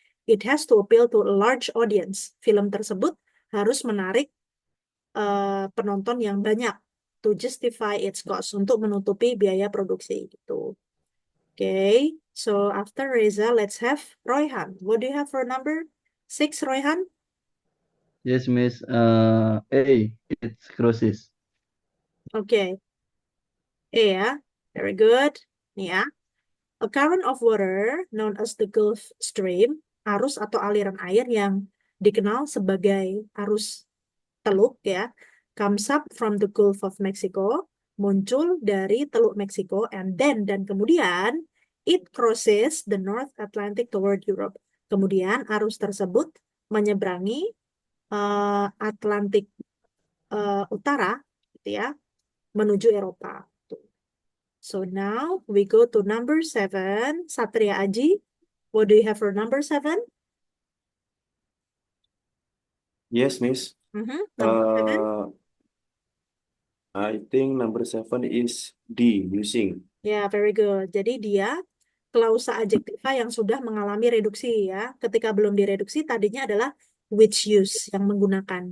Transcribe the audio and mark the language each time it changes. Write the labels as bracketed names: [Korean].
[English] It has to appeal to a large audience. [Indonesian] Film tersebut harus menarik penonton yang banyak [English] to justify its cost, [Indonesian] untuk menutupi biaya produksi gitu. [English] Okay, so after Reza, let's have Royhan. What do you have for number 6, Royhan? Yes, Miss. A, it's crosses. Okay. Yeah, very good. Ya. A current of water known as the Gulf Stream, [Indonesian] arus atau aliran air yang dikenal sebagai arus Teluk ya, [English] comes up from the Gulf of Mexico, [Indonesian] muncul dari Teluk Meksiko, [English] and then [Indonesian] dan kemudian [English] it crosses the North Atlantic toward Europe. [Indonesian] Kemudian arus tersebut menyeberangi Atlantik Utara gitu ya, menuju Eropa. [English] So now we go to number 7, Satria Aji. What do you have for number 7? yes, Miss. Number 7. I think number 7 is D, using. Ya, very good. [Indonesian] Jadi dia klausa adjektiva yang sudah mengalami reduksi ya. Ketika belum direduksi tadinya adalah [English] which use [Indonesian] yang menggunakan.